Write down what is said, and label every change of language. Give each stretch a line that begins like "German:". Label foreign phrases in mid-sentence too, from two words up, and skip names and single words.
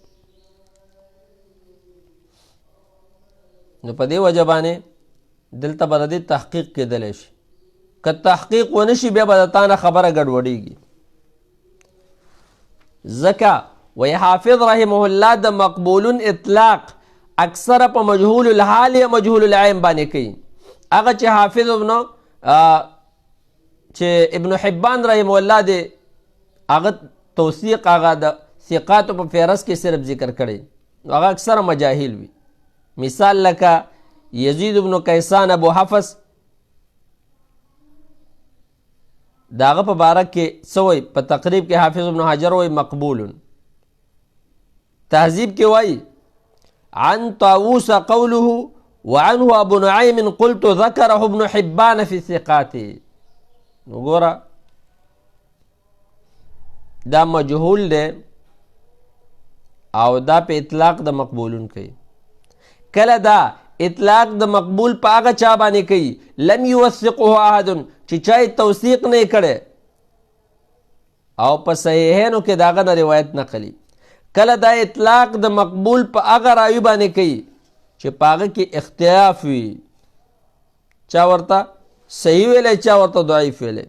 Pashto: نو په دې وجه باندې دلته به د دې تحقیق کېدلی شي که تحقیق ونه شي بیا به د تا نه خبره ګډوډېږي ځکه وی حافظ
Arabic: رحمه الله
Pashto: د مقبولون اطلاق اکثره په
Arabic: مجهول الحال
Pashto: یا
Arabic: مجهول العین
Pashto: باندې کوي هغه چې حافظ ابن حبان
Arabic: رحمه الله
Pashto: دی هغه توثیق هغه د ثقاتو په فهرست کې صرف ذکر کړی هغه اکثره مجاهل وي مثال لکه یزید ابن کیسان ابو حفص داغه په باره کې څه وایي په تقریب کې حافظ ابن حجر وایي مقبول تهذیب کې وایي
Arabic: عن طاووس قوله وعنه ابو نعیم قلت ذكره ابن حبان في الثقات
Pashto: وګوره دا مجهول دی او دا په اطلاق د مقبولون کوي کله دا اطلاق د مقبول په هغه چا باندې کوي
Arabic: لم یوثقه احد
Pashto: چې چا یې توثیق نه کړی او په صحیحینو کې د هغه نه روایت نقلي کله دا اطلاق د مقبول په هغه راوي باندې کوي چې په هغه کې اختلاف وي، چا ورته صحیح ویلی چا ورته ضعیف ویلی.